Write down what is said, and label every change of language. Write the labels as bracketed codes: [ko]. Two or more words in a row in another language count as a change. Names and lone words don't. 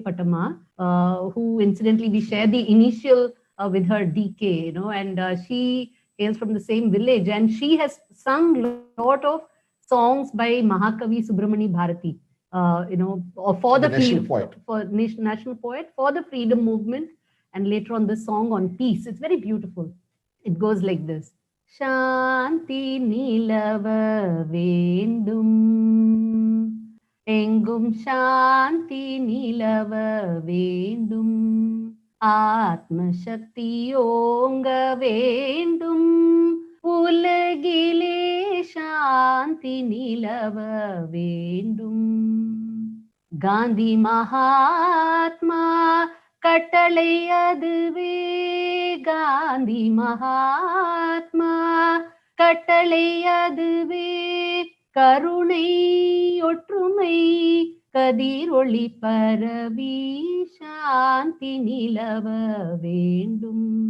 [en] Patama, who incidentally we share the initial with her D.K., and she hails from the same village, and she has sung a lot of songs by Mahakavi Subramani Bharati, for the national poet, for national poet, for the freedom movement, and later on this song on peace. It's very beautiful. It goes like this. [ta] சாந்தி நிலவ வேண்டும், எங்கும் சாந்தி நிலவ வேண்டும், ஆத்ம சக்தி ஓங்க வேண்டும், உலகிலே சாந்தி நிலவ வேண்டும். காந்தி மகாத்மா கட்டளை அதுவே, காந்தி மகாத்மா கட்டளை அதுவே, கருணை ஒற்றுமை கதிரொளி பரவி சாந்தி நிலவ வேண்டும்.